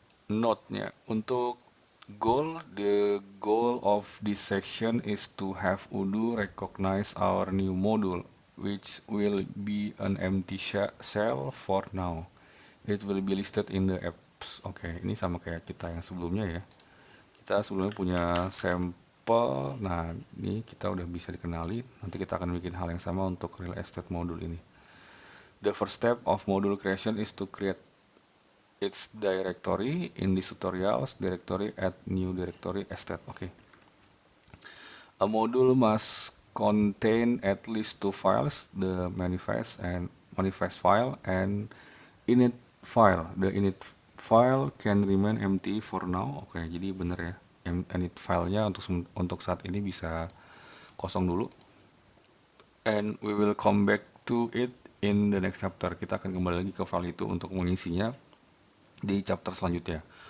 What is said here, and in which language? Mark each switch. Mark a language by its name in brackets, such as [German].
[Indonesian] Note-nya, untuk [English] the goal of this section is to have Odoo recognize our new module, which will be an empty shell for now. It will be listed in the apps. [Indonesian] Oke, ini sama kayak kita yang sebelumnya ya. Kita sebelumnya punya sampel. Nah, ini kita udah bisa dikenali. Nanti kita akan bikin hal yang sama untuk real estate module ini. [English] The first step of module creation is to create its directory. In this tutorials, directory add new directory estate. Okay. A module must contain at least two files, the manifest file and init file. The init file can remain empty for now. [Indonesian] Oke, jadi bener ya. Init filenya untuk saat ini bisa kosong dulu. [English] And we will come back to it in the next chapter. [Indonesian] Kita akan kembali lagi ke file itu untuk mengisinya di chapter selanjutnya.